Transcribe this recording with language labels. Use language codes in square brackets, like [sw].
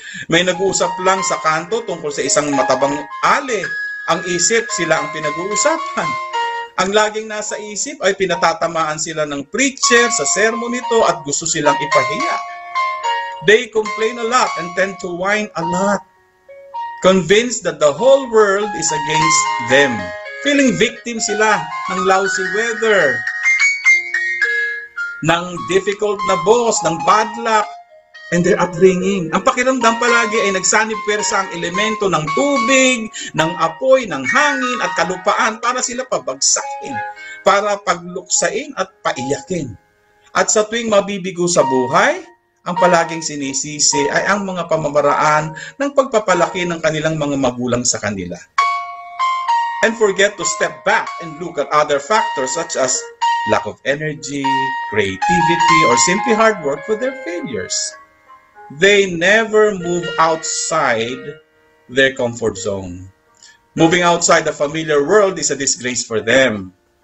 [tl] May nag-uusap lang sa kanto tungkol sa isang matabang ale. Ang isip, sila ang pinag-uusapan. Ang laging nasa isip ay pinatatamaan sila ng preacher sa sermon nito at gusto silang ipahiya. [en] They complain a lot and tend to whine a lot, convinced that the whole world is against them. Feeling victim sila ng lousy weather, ng difficult na boss, ng bad luck, and their upbringing. [tl] Ang pakiramdam palagi ay nagsanib-pwersa ang elemento ng tubig, ng apoy, ng hangin at kalupaan para sila pabagsakin, para pagluksain at paiyakin. At sa tuwing mabibigo sa buhay, ang palaging sinisisi ay ang mga pamamaraan ng pagpapalaki ng kanilang mga magulang sa kanila. [en] And forget to step back and look at other factors such as lack of energy, creativity, or simply hard work for their failures. They never move outside their comfort zone. Moving outside the familiar world is a disgrace for them.